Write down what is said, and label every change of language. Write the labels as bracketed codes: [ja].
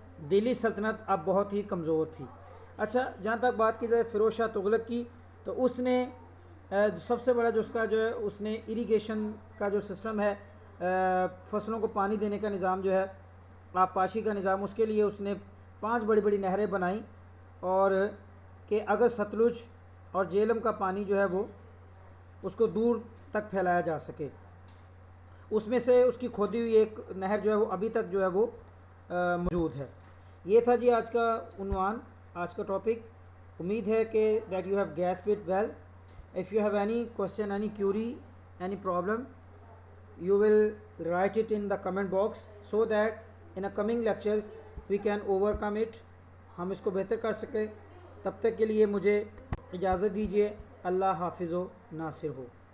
[ur] دلی سلطنت اب بہت ہی کمزور تھی. اچھا، جہاں تک بات کی جائے فیروز شاہ تغلق کی، تو اس نے سب سے بڑا جو اس کا جو ہے اس نے اریگیشن کا جو سسٹم ہے، فصلوں کو پانی دینے کا نظام جو ہے، آبپاشی کا نظام، اس کے لیے اس نے 5 بڑی بڑی نہریں بنائیں، اور کہ اگر ستلج اور جہلم کا پانی جو ہے وہ اس کو دور تک پھیلایا جا سکے. اس میں سے اس کی کھودی ہوئی ایک نہر جو ہے وہ ابھی تک جو ہے وہ موجود ہے. یہ تھا جی آج کا عنوان، آج کا ٹاپک. امید ہے کہ [en] That you have grasped it well. If you have any question, any query, any problem, you will write it in the comment box so that in a coming lecture we can overcome it. [ur] ہم اس کو بہتر کر سکیں. تب تک کے لیے مجھے اجازت دیجیے. اللہ حافظ و ناصر ہو.